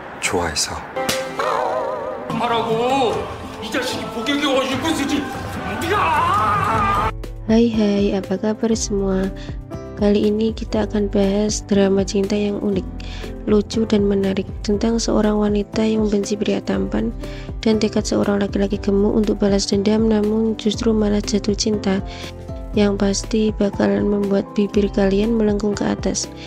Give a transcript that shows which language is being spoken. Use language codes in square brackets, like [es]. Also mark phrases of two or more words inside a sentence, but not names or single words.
[ko] 좋아해서. 말하고 이 자식이 복역이 어디고 쓰지? 네가. [id] Hai, apa kabar semua? Kali ini kita akan bahas drama cinta yang unik, lucu dan menarik tentang seorang wanita yang membenci pria tampan dan tekad seorang laki-laki gemuk untuk balas dendam, namun justru malah jatuh cinta yang pasti bakalan membuat bibir kalian melengkung ke atas.